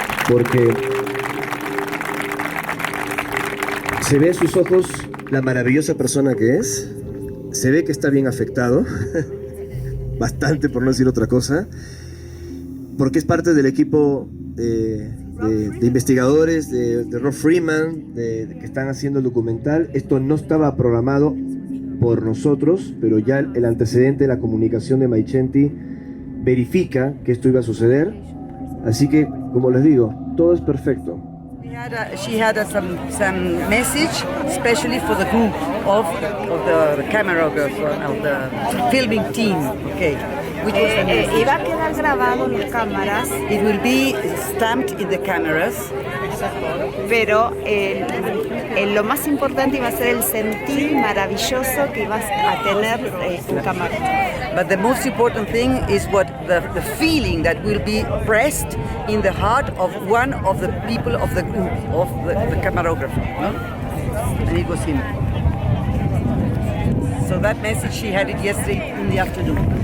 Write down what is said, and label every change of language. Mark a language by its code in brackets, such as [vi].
[es] Porque se ve en sus ojos la maravillosa persona que es, se ve que está bien afectado, bastante por no decir otra cosa, porque es parte del equipo de investigadores de Rob Freeman, que están haciendo el documental. Esto no estaba programado por nosotros, pero ya el antecedente de la comunicación de Maicenti verifica que esto iba a suceder. Así que, como les digo, todo es perfecto. [en] She had some message, especially for the group of the cameragraphers, of the filming team. Okay, which was the message? [es] Iba a quedar grabado en las cámaras, [en] It will be stamped in the cameras. [es] pero lo más importante iba a ser el sentir maravilloso que ibas a tener un camarógrafo. [en] But the most important thing is what the feeling that will be pressed in the heart of one of the people of the group, of the cameragrapher. No? And it was him. So that message, she had it yesterday in the afternoon.